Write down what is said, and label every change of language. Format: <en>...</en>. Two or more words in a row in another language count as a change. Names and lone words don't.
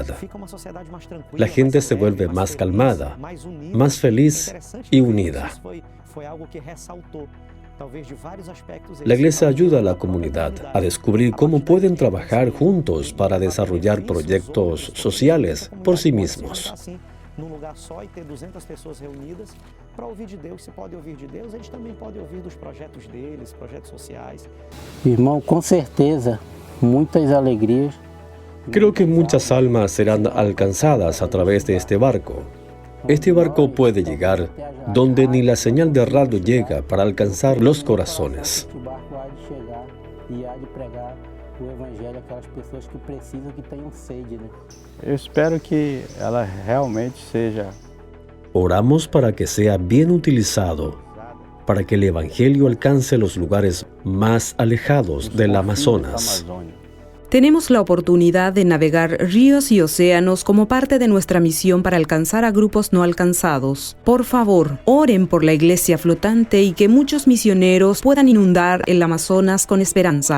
<es>La gente se vuelve más calmada, más feliz y unida. La iglesia ayuda a la comunidad a descubrir cómo pueden trabajar juntos para desarrollar proyectos sociales por sí mismos.</es> <pt>Num lugar só e ter 200 pessoas reunidas para ouvir de Deus. Se pode ouvir de Deus, eles também podem ouvir dos projetos deles, projetos sociais. Irmão, com certeza, muitas alegrias.</pt> <es>Creo que muchas almas serán alcanzadas a través de este barco. Este barco puede llegar donde ni la señal de radio llega para alcanzar los corazones.</es> <pt>Eu espero que ela realmente seja.</pt> <es>Oramos para que sea bien utilizado, para que el evangelio alcance los lugares más alejados del Amazonas. Tenemos la oportunidad de navegar ríos y océanos como parte de nuestra misión para alcanzar a grupos no alcanzados. Por favor, oren por la iglesia flotante y que muchos misioneros puedan inundar el Amazonas con esperanza.</es>